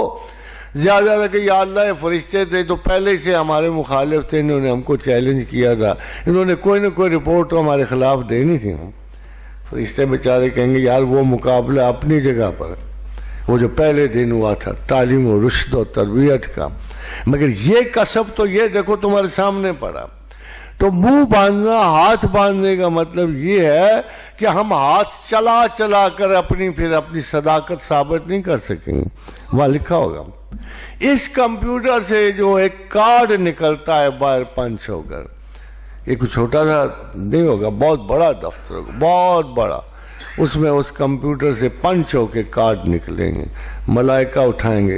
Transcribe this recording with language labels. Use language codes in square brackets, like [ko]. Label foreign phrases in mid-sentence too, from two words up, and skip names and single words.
[ur] زیادہ تھا کہ یا اللہ یہ فرشتے تھے تو پہلے سے ہمارے مخالف تھے، انہوں نے ہم کو چیلنج کیا تھا، انہوں نے کوئی نہ کوئی رپورٹ تو ہمارے خلاف دینی تھی. فرشتے بیچارے کہیں گے یار وہ مقابلہ اپنی جگہ پر، وہ جو پہلے دن ہوا تھا تعلیم و رشد و تربیت کا، مگر یہ کسب تو یہ دیکھو تمہارے سامنے پڑا. تو منہ باندھنا، ہاتھ باندھنے کا مطلب یہ ہے کہ ہم ہاتھ چلا چلا کر پھر اپنی صداقت ثابت نہیں کر سکیں گے. وہاں لکھا ہوگا اس کمپیوٹر سے جو ایک کارڈ نکلتا ہے باہر پنچ ہو کر، ایک چھوٹا سا نہیں ہوگا، بہت بڑا دفتر ہوگا، بہت بڑا، اس میں اس کمپیوٹر سے پنچ ہو کے کارڈ نکلیں گے، ملائکہ اٹھائیں گے.